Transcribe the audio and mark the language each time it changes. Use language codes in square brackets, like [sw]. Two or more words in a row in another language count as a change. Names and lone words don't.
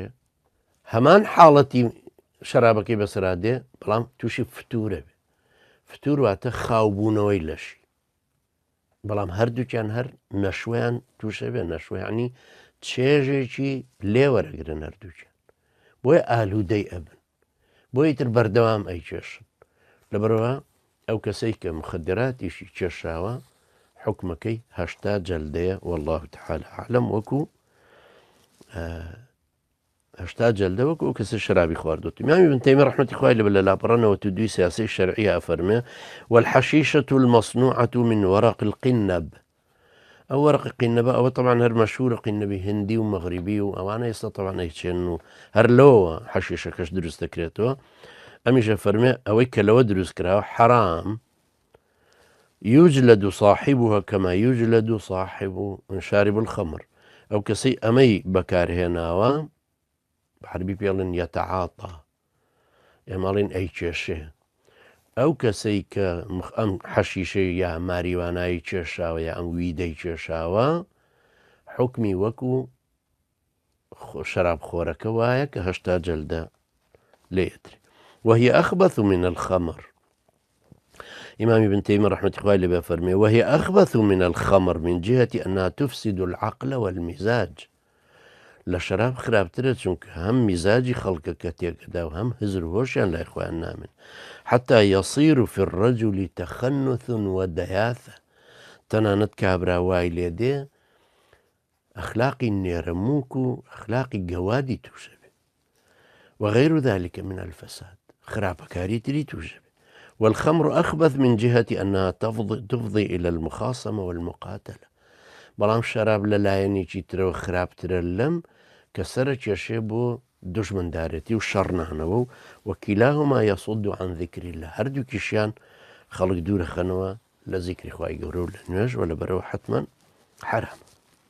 [ckb] هەمان حاڵەتی شەرابەکەی بەسەرادێ بەڵام تووشی فتورە بێ فتور واتە خاوبوونەوەی لەشی بەڵام هەردووکیان هەر نەشویان تووشە بێ نەشویانی چێژێکی لێوەرەگرن هەردووکیان بۆیە ئالوودەی ئەبن بۆی تر بەردەوام ئەی کێشن لەبەرەوە ئەو کەسەی کە مخدراتیشی کێشاوە حکمەکەی 80 جەلدەیە [ar] والله تعالى عالم [ckb] وەکو 80 جەلدە وەکو کەسە شرابی خواردوت [ar] إمام ابن تيمية رحمة الله عليه [ckb] لە لاپەڕەنەوە تدوی سیاسی شەرعیە ئەفەرمێ [ar] والحشيشة المصنوعة من ورق القنب [ckb] ئەو وەرقی قینەبە ئەوە طبعا هەر مەشهورە قینەبی هندی و مەغریبی و ئەوانە ئێستا طبعا ئەیچێن و هەر لەوە حەشیشەکەش دروست دەکرێتەوە ئەمیشە فەرمێ ئەوەی کە لەوە دروست کراوە حرام [ar] يجلد صاحبها كما يجلد صاحب شارب الخمر [ckb] ئەو کەسەی ئەمەی بەکارهێناوە بەعەربی پێڵێن یەتەعاطا ئێمەڵێن ئەی کێشێ ئەو کەسەی کە ئەم حەشیشەی یا ماریوانایی کێشاوە یا ئەم ویدەی کێشاوە حکمی وەکو شەراب خۆرەکە وایە کە 80 جەلدە لێتری [ar] وهي أخبث من الخمر إمام ابن تيمية رحمة الله عليه فرمي وهي أخبث من الخمر من جهة أنها تفسد العقل [ckb] والمزاج لشراب خرابترە چونکە هەم میزاجی خەڵکەکە تێکەدا و هەم هزر هۆشیان لای خۆیان نامن [ar] حتى يصير في الرجل تخنث ودياثة [ckb] تەنانەت کابرا وای لێ دێ ئەخلاقی نێرەمووک و ئەخلاقی گەوادی تووشە بێ [ar] وغير ذلك من [ckb] الفساد خراپەکاری تری تووشە بێ [ar] والخمر أخبث من جهة أنها تفضي إلى المخاصمة والمقاتلة [ckb] بەڵام شەراب لە لایەنێکی ترەوە خراپترە لەم کە سەرە کێشێ بۆ دژمندارەتی و شەڕنانەوە و وەکیلاهما [ar] يصد عن ذكر الله [ckb] هەردووکیشیان خەڵک دوورەخەنەوە لە ذیکری خوای گەورە و لە نوێژ و لەبەرەوە حتما حرام